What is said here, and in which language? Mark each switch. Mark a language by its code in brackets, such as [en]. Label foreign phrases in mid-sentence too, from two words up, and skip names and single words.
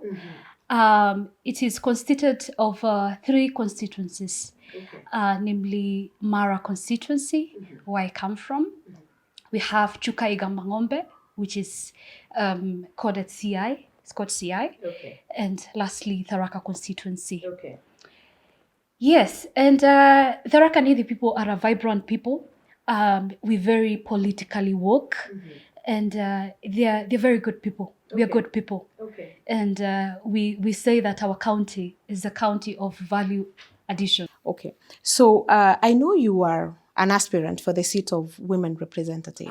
[en] Mm-hmm. It is constituted of 3 constituencies, namely Mara constituency, where I come from. We have Chuka-Igamba-Ng'ombe, which is coded CI. It's called CI. Okay. And lastly, Tharaka constituency. Okay. Yes, and Tharaka Nithi people are a vibrant people. We very politically woke, and they're very good people. Okay. We are good people. Okay. And we say that our county is a county of value addition. Okay. So I know you are an aspirant for the seat of women representative.